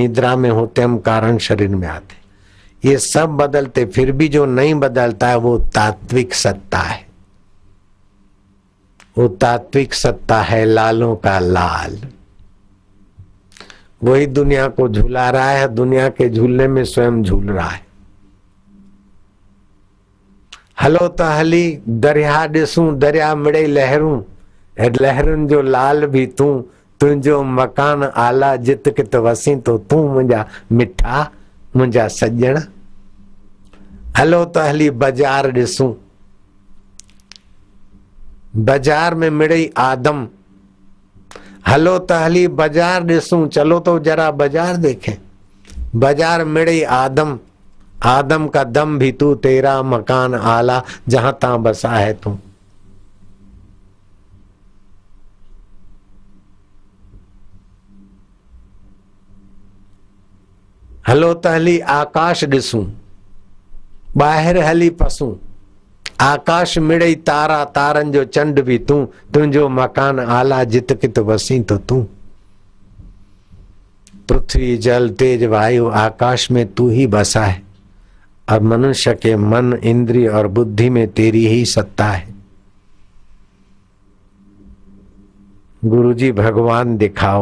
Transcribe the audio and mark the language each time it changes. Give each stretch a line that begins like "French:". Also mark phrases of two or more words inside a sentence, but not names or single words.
Hindi: निद्रा में होते हम कारण शरीर में आते, ये सब बदलते, फिर भी जो नहीं बदलता है वो तात्विक सत्ता है। वो तात्विक सत्ता है लालों का लाल। वही दुनिया को झूला रहा है, दुनिया के झूलने में स्वयं झूल रहा है।
Sindhi: हलो तो हली दरिया ॾिसूं, दरिया मिड़े लहरूं, लहरुनि जो लाल भी तूं, तुंहिंजो मकान आला जित कित वसी तो तूं मुंहिंजा मिठा मुंहिंजा सॼण। हलो तो हली बाजार ॾिसूं, बाजार में मिड़ई आदम। हलो तो हली बाजार ॾिसूं,
Hindi: चलो तो जरा बाजार देखें।
Sindhi: बाजार मिड़ई आदम,
Hindi: आदम का दम भी तू, तेरा मकान आला जहां तहां बसा है तू।
Sindhi: हलो त हली आकाश ॾिसूं, ॿाहिरि हली पसूं। आकाश मिड़ई तारा, तारनि जो चंड भी तूं, तुंहिंजो मकान आला जित कित वसी तो तूं।
Hindi: पृथ्वी जल तेज वायु आकाश में तू ही बसा है, और मनुष्य के मन इंद्रिय और बुद्धि में तेरी ही सत्ता है। गुरुजी भगवान दिखाओ।